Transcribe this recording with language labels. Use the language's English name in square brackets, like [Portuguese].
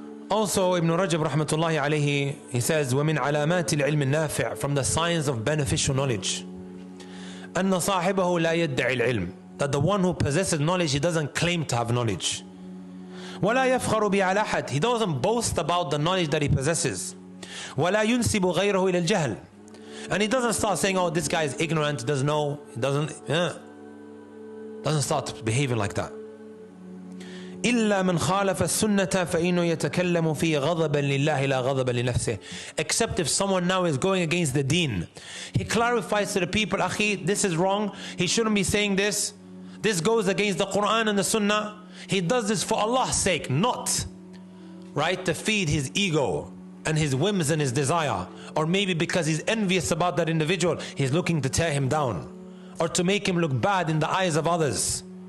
[English] Also, Ibn Rajab rahmatullahi alayhi, he says, [Arabic] وَمِنْ عَلَامَاتِ الْعِلْمِ النَّافِعِ, [English] from the signs of beneficial knowledge, [Arabic] أَنَّ صَاحِبَهُ لَا يَدَّعِ الْعِلْمِ, [English] that the one who possesses knowledge, he doesn't claim to have knowledge. [Arabic] وَلَا يَفْخَرُ بِعَلَى أَحَدٍ, [English] he doesn't boast about the knowledge that he possesses. [Arabic] وَلَا يُنْسِبُ غَيْرَهُ إِلَى الْجَهْلِ, [English] and he doesn't start saying, oh, this guy is ignorant, he doesn't know, he doesn't start behaving like that. [Arabic] إلا من خالف السنة فإنه يتكلم فيه غضبا لله لا غضبا لنفسه. [English] Except if someone now is going against the deen, he clarifies to the people, Akhi, this is wrong, he shouldn't be saying this, this goes against the Quran and the Sunnah. He does this for Allah's sake, not right to feed his ego and his whims and his desire, or maybe because he's envious about that individual, he's looking to tear him down or to make him look bad in the eyes of others.